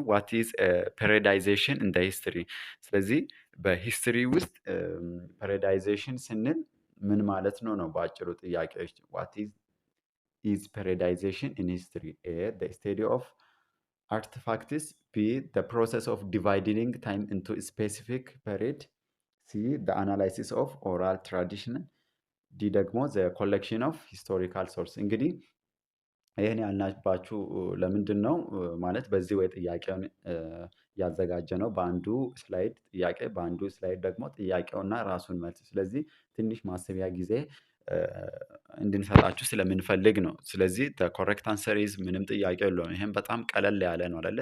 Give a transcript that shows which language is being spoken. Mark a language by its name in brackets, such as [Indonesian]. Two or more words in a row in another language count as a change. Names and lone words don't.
[English] What is periodization in the history። [Amharic] ስለዚህ በሂስትሪ ውስጥ ፔሪዳይዜሽን ስንል ምን ማለት ነው ነው በአጭሩ ጥያቄዎች። [English] What is periodization in history? A the study of artifacts, B the process of dividing time into specific period, C the analysis of oral tradition, [Amharic] ዲ ደግሞ [English] the collection of historical source። [Amharic] እንግዲህ ይህን ያልናባችሁ ለምንድን ነው ማለት በዚህ ወይ ጥያቄውን ያዘጋጀ ነው በአንዱ ስላይድ ጥያቄ በአንዱ ስላይድ ደግሞ ጥያቄውና ራሱን መልስ። ስለዚህ ትንሽ ማሰቢያ ጊዜ እንድንሰጣችሁ ስለምንፈልግ ነው። ስለዚህ [English] correct answer is [Amharic] ምንም ጥያቄ የለውም። ይሄም በጣም ቀለል ያለ ነው አይደለ?